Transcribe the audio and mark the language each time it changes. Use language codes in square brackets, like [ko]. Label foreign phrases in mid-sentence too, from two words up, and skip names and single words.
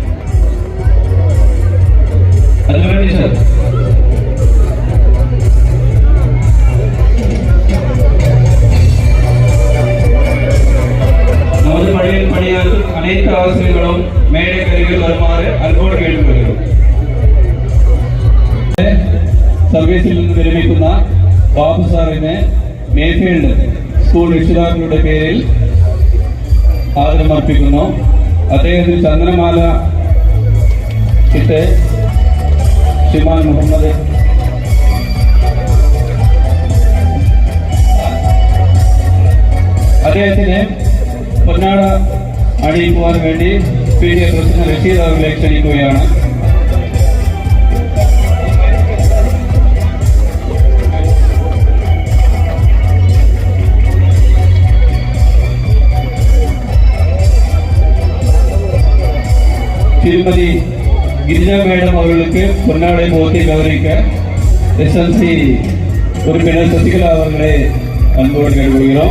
[ml] അതുപോലെ ടീച്ചർ [ta] நமது பள்ளியில் பணியாற்றும் அனைத்து ஆசிரியர்களும் மேடைக்கருகில் வருமாறு அன்போடு கேட்டுக்கொள்கிறோம். [ml] സർവീസിൽ നിന്ന് വിരമിക്കുന്ന ബാബു സാറിന് മേഫീൽഡ് സ്കൂൾ രക്ഷിതാക്കളുടെ പേരിൽ ആദരമർപ്പിക്കുന്നു. അദ്ദേഹത്തിന് ചന്ദനമാല ഇട്ട് ശ്രീമാൻ മുഹമ്മദ് അദ്ദേഹത്തിന് പൊന്നാട അറിയിക്കുവാൻ വേണ്ടി PTA പ്രസിഡന്റ് റഷീദ് അവരെ ക്ഷണിക്കുകയാണ്. [ta] திருமதி கிரிஜா மேடம் அவர்களுக்கு பொன்னாடை போர்த்தி கௌரவிக்க SLC உறுப்பினர் சசிகலா அவர்களை அன்போடு கேட்டுக்கொள்கிறோம்.